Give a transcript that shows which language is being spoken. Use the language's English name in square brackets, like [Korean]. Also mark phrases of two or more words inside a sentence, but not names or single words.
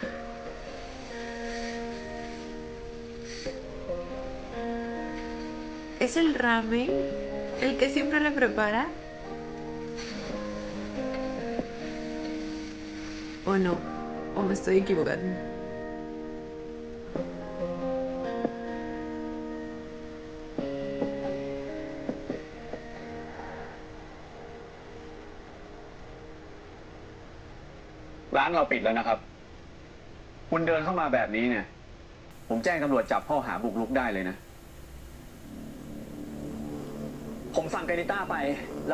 [Spanish] ¿Es el ramen el que siempre le prepara? ¿O no? ¿O me estoy equivocando? [Thai] ร้านเราปิดแล้วนะครับ คุณเดินเข้ามาแบบนี้เนี่ย ผมแจ้งตำรวจจับข้อหาบุกรุกได้เลยนะ ผมสั่งกานิต้าไป แล้ว